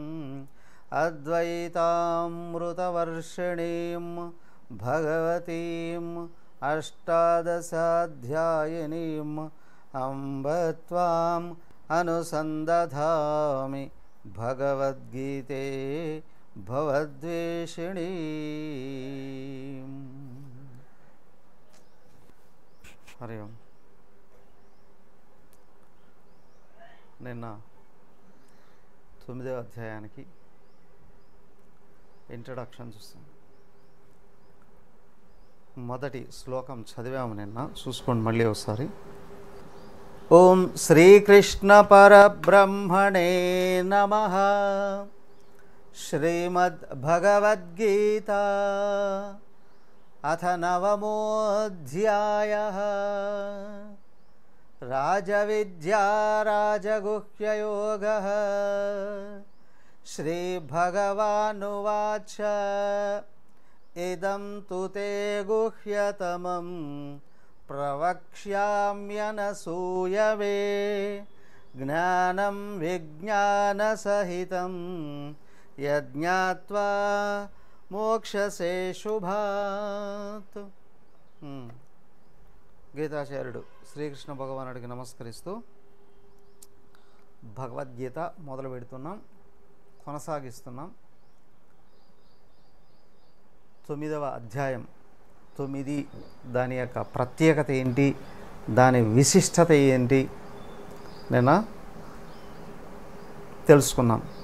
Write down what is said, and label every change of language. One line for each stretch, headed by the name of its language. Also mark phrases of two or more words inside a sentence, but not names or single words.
Sanskrit: अद्वैतामृतवर्षिणीं भगवतीम् अष्टादशाध्यायिनीम् अम्ब त्वाम् अनुसन्दधामि भगवद्गीते भवद्वेषिणी। हरि ओम।
Telugu: నిన్న 9వ అధ్యాయానికి ఇంట్రడక్షన్ చూస్తాం. మొదటి శ్లోకం చదివాము నిన్న, చూసుకోండి మళ్ళీ ఒకసారి.
Sanskrit: ఓం శ్రీకృష్ణ పరబ్రహ్మణే నమః. श्रीमद्भगवद्गीता अथ 9मोऽध्यायः। राजविद्या राजगुह्ययोगः। श्रीभगवानुवाच इदं तु ते गुह्यतमं प्रवक्ष्याम्यनसूयवे ज्ञानं विज्ञानसहितं यज्ञात्वा మోక్షసే శుభాత్.
Telugu: గీతాచార్యుడు శ్రీకృష్ణ భగవానుడికి నమస్కరిస్తూ భగవద్గీత మొదలు పెడుతున్నాం, కొనసాగిస్తున్నాం. 9వ అధ్యాయం 9 దాని యొక్క ప్రత్యేకత ఏంటి, దాని విశిష్టత ఏంటి నిన్న తెలుసుకున్నాం.